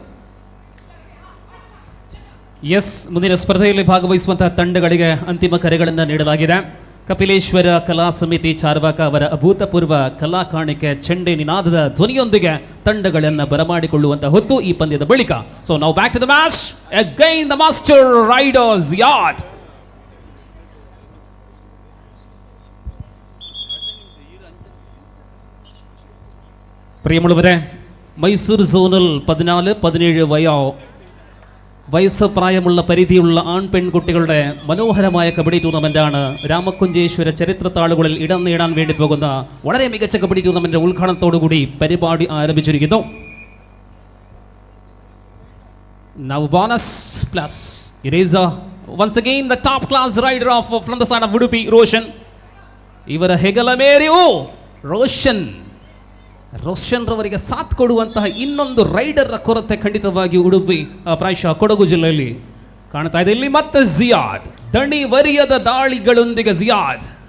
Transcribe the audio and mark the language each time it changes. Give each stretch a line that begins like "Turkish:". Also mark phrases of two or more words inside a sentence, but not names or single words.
Kannada: ಮುಂದಿನ ಸ್ಪರ್ಧೆಯಲ್ಲಿ ಭಾಗವಹಿಸುವಂತಹ ತಂಡಗಳಿಗೆ ಅಂತಿಮ ಕರೆಗಳನ್ನು ನೀಡಲಾಗಿದೆ. ಕಪಿಲೇಶ್ವರ ಕಲಾ ಸಮಿತಿ ಚಾರ್ವಾಕ ಅವರ ಅಭೂತಪೂರ್ವ ಕಲಾ ಕಾಣಿಕೆ ಚೆಂಡೆ ನಿನಾದದ ಧ್ವನಿಯೊಂದಿಗೆ ತಂಡಗಳನ್ನು ಬರಮಾಡಿಕೊಳ್ಳುವಂತಹ ಹೊತ್ತು ಈ ಪಂದ್ಯದ ಬಳಿಕ.
English: So now back to the match. Again the master riders at.
Malayalam: പ്രിയമുള്ളവരെ, മൈസൂർ സോണിൽ 14-17 വയസ്സ് പ്രായമുള്ള പരിധിയുള്ള ആൺ പെൺകുട്ടികളുടെ മനോഹരമായ കബഡി ടൂർണമെന്റാണ് രാമക്കുഞ്ചേശ്വര ചരിത്രത്താളുകളിൽ ഇടം നേടാൻ വേണ്ടി പോകുന്ന വളരെ മികച്ച കബഡി ടൂർണമെന്റ് ഉദ്ഘാടനത്തോടുകൂടി പരിപാടി ആരംഭിച്ചിരിക്കുന്നു.
English: Now bonus plus. It is once again the top class rider from the side of Udupi, Roshan.
Kannada: ಇವರ ಹೆಗಲಮೇರಿಯು ರೋಷನ್ ರವರಿಗೆ ಸಾಥ್ ಕೊಡುವಂತಹ ಇನ್ನೊಂದು ರೈಡರ್ ಕೊರತೆ ಖಂಡಿತವಾಗಿ ಉಡುಪಿ ಪ್ರಾಯಶಃ ಕೊಡಗು ಜಿಲ್ಲೆಯಲ್ಲಿ ಕಾಣ್ತಾ ಇದೆ. ಇಲ್ಲಿ ಮತ್ತೆ ಜಿಯಾದ್, ದಣಿ ವರಿಯದ ದಾಳಿಗಳೊಂದಿಗೆ ಜಿಯಾದ್